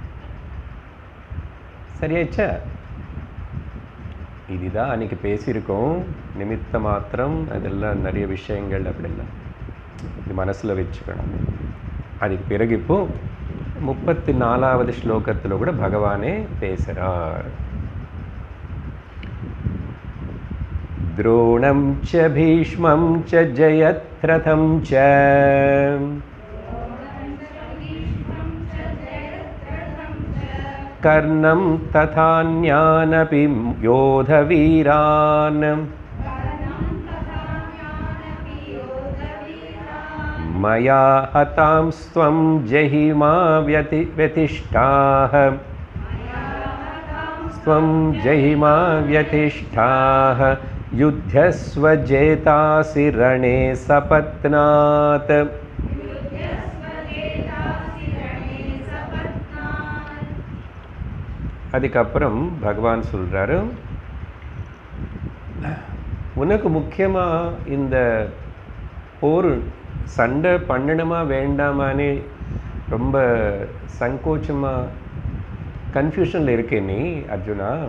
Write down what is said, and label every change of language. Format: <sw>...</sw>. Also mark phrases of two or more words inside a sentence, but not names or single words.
<ta>சரியாச்சா? இதுதான் அன்றைக்கி பேசியிருக்கோம்.</ta> <sa>निमित्त मात्रम्</sa> <ta>அதெல்லாம் நிறைய விஷயங்கள் அப்படிலாம் இது மனசில் வச்சுக்கணும். அதுக்கு பிறகு இப்போ 34வது ஸ்லோகத்தில் கூட பகவானே பேசுகிறார்.</ta> <sa>द्रोणं च भीष्मं च जयद्रथं च कर्णं तथान्यानपि योधवीरान् मया हतांस्त्वं जहिमा व्यतिष्ठाः त्वं जहिमा व्यतिष्ठाः युध्यस्व जेतासि रणे सपत्नात्.</sa> <ta>அதுக்கப்புறம் பகவான் சொல்கிறாரு, உனக்கு முக்கியமாக இந்த போர் சண்டை பண்ணணுமா வேண்டாமான்னு ரொம்ப சங்கோச்சமாக கன்ஃபியூஷனில் இருக்கே நீ அர்ஜுனா.</ta>